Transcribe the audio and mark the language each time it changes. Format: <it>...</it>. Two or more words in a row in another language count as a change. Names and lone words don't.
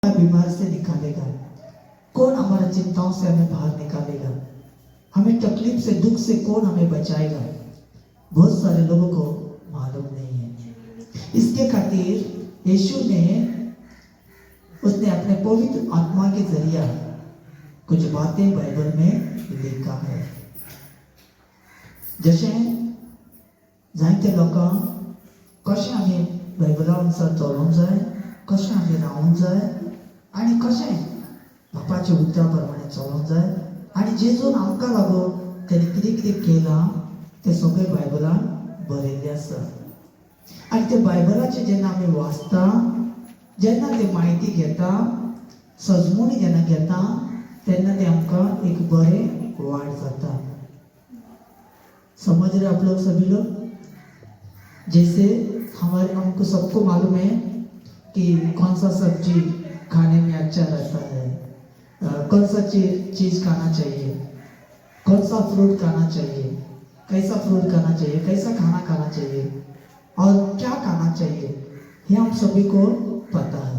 <hi>बीमार से निकालेगा, कौन हमारी चिंताओं से हमें बाहर निकालेगा, हमें तकलीफ से दुख से कौन हमें बचाएगा, बहुत सारे लोगों को मालूम नहीं है। इसके खातिर यीशु ने उसने अपने पवित्र आत्मा के जरिए कुछ बातें बाइबल में लिखा है।</hi> <kok>जैसे जायते लोक कशें आमी बायबला अनुसार चलोवंक जाय, कशें आमी रावूंक जाय आनी कशें बापाच्या उतरा प्रमाणे चलोवंक जाय आनी जेजून आमकां लागून तेणे कितें कितें केलां तें सगळें बायबलान बरयल्लें आसा। आनी ते बायबलाचें जेन्ना आमी वाचता, जेन्ना ते म्हायती घेता, सजमूणी जेन्ना घेता, तेन्ना ते आमकां एक बरें वाट जाता।</kok> <hi>समझ रहे आप लोग सभी लोग? जैसे हमको सबको मालूम है कि कौन सा सब्जी खाने में अच्छा रहता है, कौन सा चीज खाना चाहिए, कौन सा फ्रूट खाना चाहिए, कैसा फ्रूट खाना चाहिए, कैसा खाना खाना चाहिए और क्या खाना चाहिए, ये हम सभी को पता है।</hi>